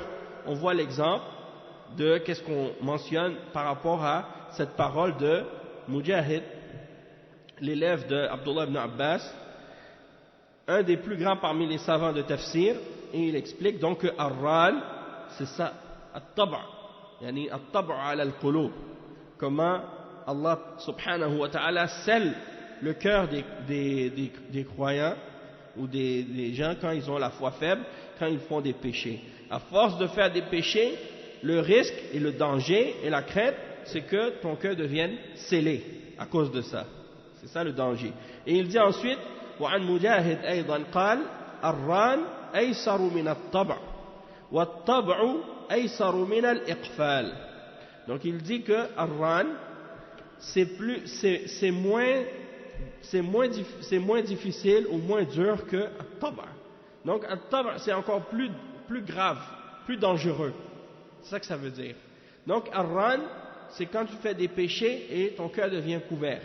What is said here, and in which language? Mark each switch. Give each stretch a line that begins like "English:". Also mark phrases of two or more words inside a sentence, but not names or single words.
French: On voit l'exemple de qu'est-ce qu'on mentionne par rapport à cette parole de Mujahid, l'élève de Abdullah ibn Abbas, un des plus grands parmi les savants de tafsir, et il explique donc que Ar-Ran, c'est ça,
Arabic: At-Tab'a, yani At-Tab'a ala al-Qulub,
French: comment
Arabic: Allah subhanahu wa ta'ala
French: scelle le cœur des croyants ou des gens quand ils ont la foi faible, quand ils font des péchés. À force de faire des péchés, le risque et le danger et la crainte, c'est que ton cœur devienne scellé à cause de ça. C'est ça le danger. Et il dit ensuite,
Arabic: وعن مجاهد أيضا قال الران أيسر من الطبع والطبع أيسر من الإقفال.
French: Donc il dit que Ar-Ran, c'est moins difficile ou moins dur que At-Tab'a. Donc At-Tab'a c'est encore plus grave, plus dangereux. C'est ça que ça veut dire. Donc Ar-Ran, c'est quand tu fais des péchés et ton cœur devient couvert.